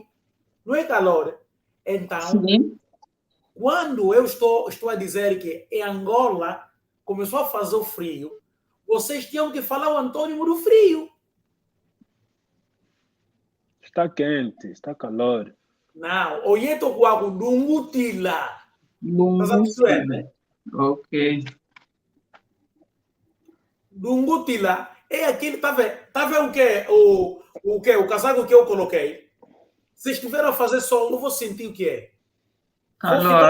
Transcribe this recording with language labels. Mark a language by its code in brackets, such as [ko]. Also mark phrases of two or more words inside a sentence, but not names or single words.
[pt] Não é calor. Então, Sim. quando eu estou a dizer que em Angola começou a fazer o frio, vocês tinham que falar o antônimo do frio. Está quente, está calor. Não, [kg] oyeto kwaku dungutila. [pt] Estás a perceber? Ok. Dungutila é aquele, tá vendo o que? O casaco que eu coloquei? Se estiver a fazer sol, eu vou sentir o que é. Calor.